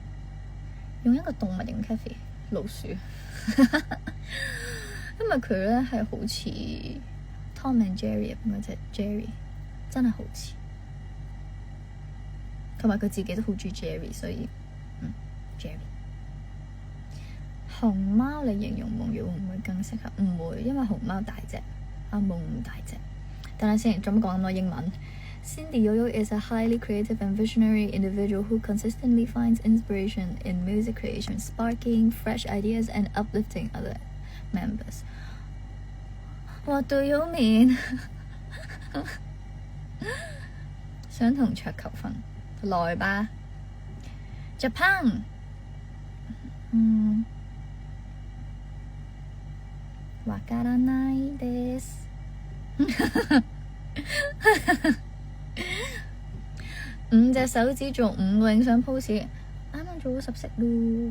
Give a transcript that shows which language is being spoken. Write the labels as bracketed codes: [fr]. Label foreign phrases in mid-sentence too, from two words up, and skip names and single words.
[yue] 用一個動物型 cafe 老鼠，因為佢咧係好似 Tom and Jerry 咁嗰隻 Jerry， 真係好似。同埋佢自己都好中意 Jerry， 所以Jerry。熊貓嚟形容夢瑤會唔會更適合？唔會，因為熊貓大隻，阿夢唔大隻。等下先，做乜講咁多英文 [en] ？Cindy Yoyo is a highly creative and visionary individual who consistently finds inspiration in music creation, sparking fresh ideas and uplifting other members. What do you mean? [yue] 想同桌求婚，來吧。Japan。 [ja] わからないです。 [yue] 5 隻手指做5個影相 pose， 啱啱做咗10色咯。